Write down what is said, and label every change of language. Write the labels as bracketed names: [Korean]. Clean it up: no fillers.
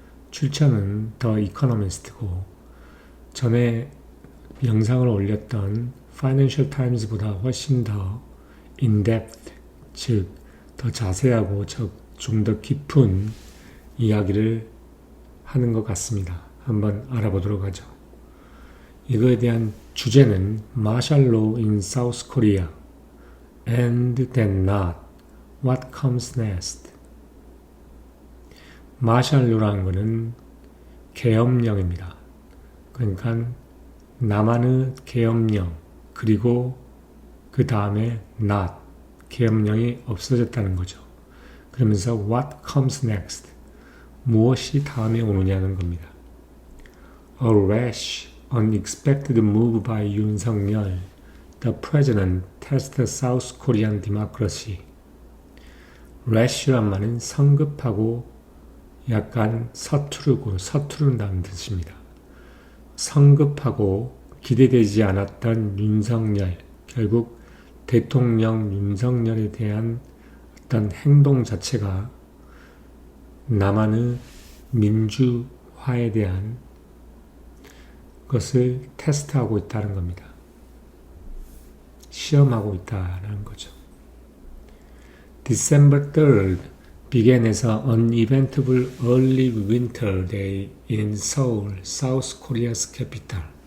[Korean] 출처는 더 이코노미스트고 전에 영상을 올렸던 파이낸셜 타임즈보다 훨씬 더 인덱트, 즉 더 자세하고 좀 더 깊은 이야기를 하는 것 같습니다. 한번 알아보도록 하죠. 이거에 대한 주제는 [English] Martial Law in South Korea and then not. What comes next? [Korean] 마샬 로라는 것은 계엄령입니다. 그러니까 남한의 계엄령 그리고 그 다음에 not 계엄령이 없어졌다는 거죠. 그러면서 [English] what comes next? [Korean] 무엇이 다음에 오느냐는 겁니다. [English] A rash, unexpected move by Yoon Suk-yeol, the president tests South Korean democracy. [Korean] rash란 말은 성급하고 약간 서투른다는 뜻입니다. 성급하고 기대되지 않았던 윤석열, 결국 대통령 윤석열에 대한 어떤 행동 자체가 남한의 민주화에 대한 것을 테스트하고 있다는 겁니다. 시험하고 있다는 거죠. [English] December 3rd began에서 uneventful early winter day in Seoul, South Korea's capital.